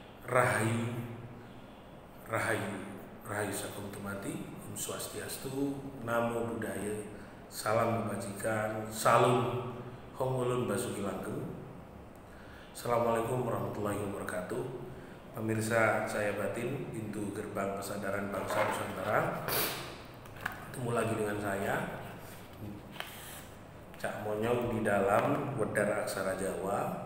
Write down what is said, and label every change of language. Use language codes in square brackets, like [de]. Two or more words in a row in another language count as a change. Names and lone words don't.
[id] Rahayu, Rahayu, Rahayu Sagung Tumati, [ban] Om Swastiastu, [pi] Namo Buddhaya, [id] Salam Kebajikan, Salam [jv] Hongulun Basuki Langgeng. [ar] السلام عليكم ورحمة الله وبركاته. [id] Pemirsa saya batin, pintu gerbang kesadaran bangsa Nusantara. Ketemu lagi dengan saya, Cak Monyong, di dalam Wedar Aksara Jawa.